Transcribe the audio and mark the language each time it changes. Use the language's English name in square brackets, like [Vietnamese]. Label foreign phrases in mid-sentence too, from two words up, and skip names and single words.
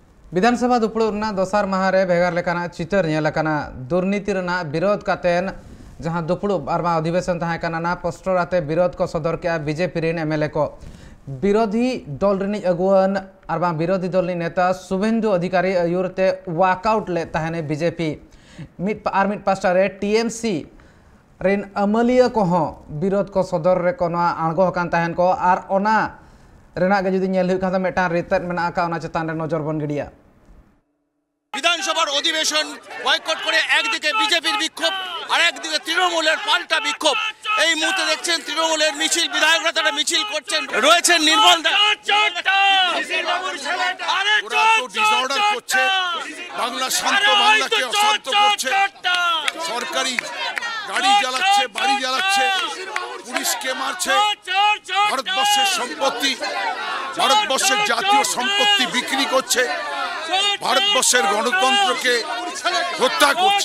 [Santali] विधानसभा दुपड़ना दोसार माहारे भेगार लेकाना चितर नेलकाना दुर्नीति रना विरोध कातेन जहां दुपड़ू आरमा अधिवेशन तहां ना पोस्टर आते विरोध को सदर के बीजेपी रेन एमएलए को विरोधी दल रिनी अगुवन आरमा विरोधी दल नेता शुभेंदु अधिकारी आयुरते वाकआउट ले तहाने बीजेपी मिट पास्टा रे टीएमसी रेन अमलिया को विरोध को सदर रे को आणगो हकान तहन को आर ओना रेना के जुदी नेल हुई मेटा रितत मेना का ओना चेतान रे नजर बन गिडिया [Bangla] বিধানসভা অধিবেশন বয়কট করে একদিকে বিজেপির বিক্ষোভ আর একদিকে তৃণমূলের পাল্টা বিক্ষোভ। এই মুহূর্তে দেখছেন তৃণমূলের মিছিল, বিধায়করা তারা মিছিল করছেন, রয়েছেন নির্মল দা। ডিসঅর্ডার করছে, বাংলা শান্ত বাংলাকে অশান্ত করছে, সরকারি গাড়ি জ্বালাচ্ছে, বাড়ি জ্বালাচ্ছে, পুলিশকে মারছে, ভারতবর্ষের সম্পত্তি, ভারতবর্ষের জাতীয় সম্পত্তি বিক্রি করছে, ভারতবর্ষের গণতন্ত্রকে হত্যা করছে।